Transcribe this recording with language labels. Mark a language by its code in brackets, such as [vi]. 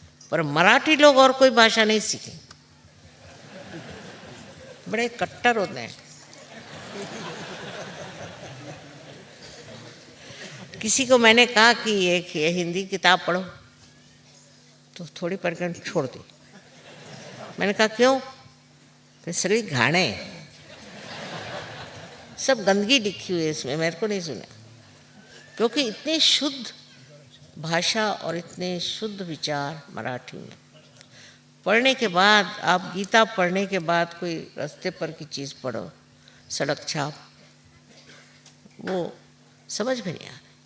[hi] पर मराठी लोग और कोई भाषा नहीं सीखे, बड़े कट्टर होते हैं। किसी को मैंने कहा कि एक हिंदी किताब पढ़ो, तो थोड़ी पढ़कर छोड़ दी। मैंने कहा क्यों? कि [mr] सगळी घाण आहे, [hi] सब गंदगी लिखी हुई है इसमें, मेरे को नहीं सुना, क्योंकि इतनी शुद्ध भाषा और इतने शुद्ध विचार मराठी में। पढ़ने के बाद, आप गीता पढ़ने के बाद कोई रास्ते पर की चीज़ पढ़ो, सड़क छाप, वो समझ में नहीं आ रहा।